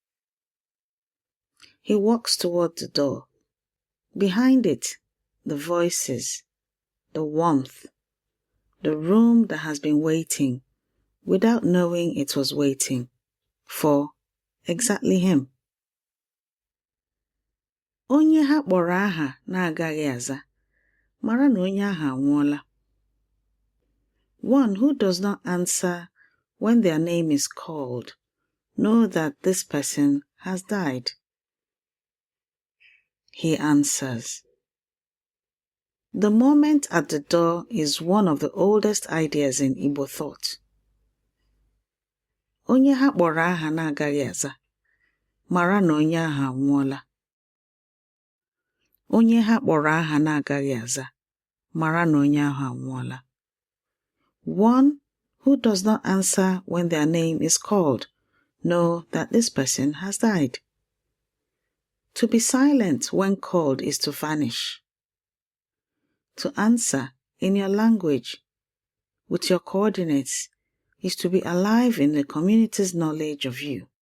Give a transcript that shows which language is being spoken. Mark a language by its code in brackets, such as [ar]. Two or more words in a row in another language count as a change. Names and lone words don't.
[en] He walks toward the door. Behind it, the voices, the warmth, the room that has been waiting without knowing it was waiting for exactly him. [ig] Onye ha kpọrọ aha na-agaghị aza, mara na onye aha anwụọla. [en] One who does not answer when their name is called, know that this person has died. He answers. The moment at the door is one of the oldest ideas in Igbo thought. [ig] Onye ha kpọrọ aha na-agaghị aza, mara na onye aha anwụọla. Onye ha kpọrọ aha na-agaghị aza, mara na onye aha anwụọla. [en] One who does not answer when their name is called, know that this person has died. To be silent when called is to vanish. To answer in your language, with your coordinates, is to be alive in the community's knowledge of you.